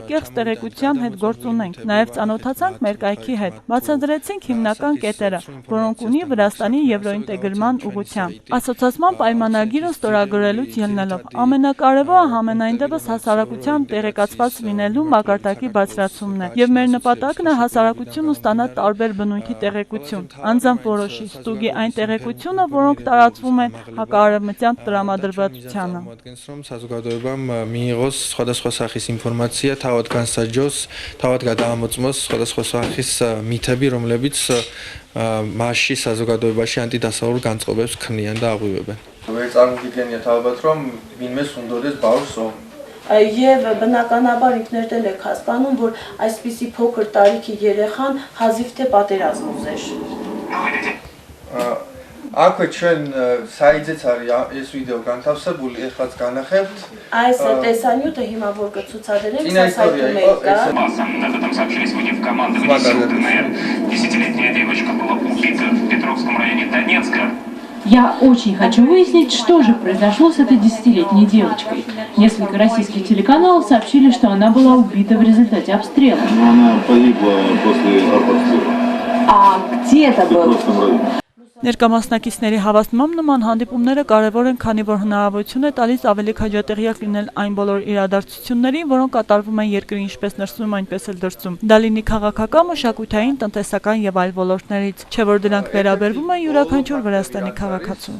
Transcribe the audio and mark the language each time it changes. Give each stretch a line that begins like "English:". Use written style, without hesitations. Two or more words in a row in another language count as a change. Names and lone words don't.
Armenian: կեղծ տեղեկության հետ գործ ունենք։ Նաև ծանոթացանք մեր կայքի հետ։ Բացատրեցինք հիմնական կետերը, որոնք ունի Վրաստանի եվրոինտեգրման ուղղությամբ։ Ասոցիացիան պայմանագիրը ստորագրելուց ելնելով ամենակարևորը համենայնդեպս հասարակության տեղեկացված լինելու մակարդակի բարձրացումն է, եւ մեր նպատակն է հասարակությունը ստանա տարբեր բնույթի տեղեկություն, անձամբ որոշի ստուգի այն տեղեկությունը, որոնք տարածվում են հակաարևմտյան տրամադրվածությանը։
Georgian: Საზოგადოებამ მიიღოს სხვადასხვა სახის ინფორმაცია, თავად განსაჯოს, თავად გადაამოწმოს სხვადასხვა სახის მითები, რომლებიც მასში საზოგადოებაში ანტიდასავლურ განწყობებს ქმნიან და აღვივებენ. Ვერ წარმოგიდგენიათ ალბათ, რომ ვინმეს უნდოდეს ბავშვს ომი.
Armenian: Եվ բնականաբար ինքներդ էլ եք հասկանում, որ այսպիսի փոքր տարիքի երեխան հազիվ թե պատերազմ ուզեր։
Georgian: Აქვე ჩვენ საიძეც არის ეს վիդեո განთავსებული, ეხლაც განახებთ.
Armenian: Այս տեսանյութը հիմա որ կցուցադրենք, սա սայթում է կա.
Russian: Там сообщили сегодня в командовании сил КНР. 10-летняя девочка была убита в Петровском районе Донецка. Я очень хочу выяснить, что же произошло с этой 10-летней девочкой. Несколько российских телеканалов сообщили, что она была убита в результате обстрела. Она погибла после артобстрела. А где это было?
Armenian: Ներկայացնակիցների հավաստմամբ նման հանդիպումները կարևոր են, քանի որ հնարավորություն է տալիս ավելի քաջատեղյակ լինել այն բոլոր իրադարձություններին, որոնք կատարվում են երկրի ինչպես ներսում, այնպես էլ դրսում։ Դա լինի քաղաքական, մշակութային, տնտեսական եւ այլ ոլորտներից, չէ՞ որ դրանք վերաբերվում են յուրաքանչյուր Վրաստանի քաղաքացուն։